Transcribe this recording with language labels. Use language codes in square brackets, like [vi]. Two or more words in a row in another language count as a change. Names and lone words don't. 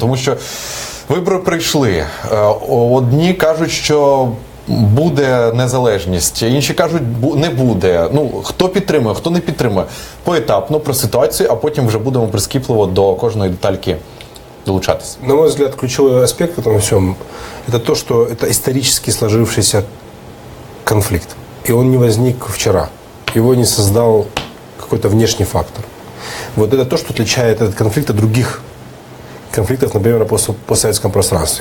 [uk] Тому що вибори прийшли. Одні кажуть, що буде незалежність, інші кажуть, не буде. Ну, хто підтримує, хто не підтримує. Поетапно про ситуацію, а потім вже будемо прискіпливо до кожної детальки долучаться. [ru] На мой взгляд, ключевой аспект в этом всем – это то, что это исторически сложившийся конфликт. И он не возник вчера. Его не создал какой-то внешний фактор. Вот это то, что отличает этот конфликт от других конфликтов, например, на постсоветском пространстве.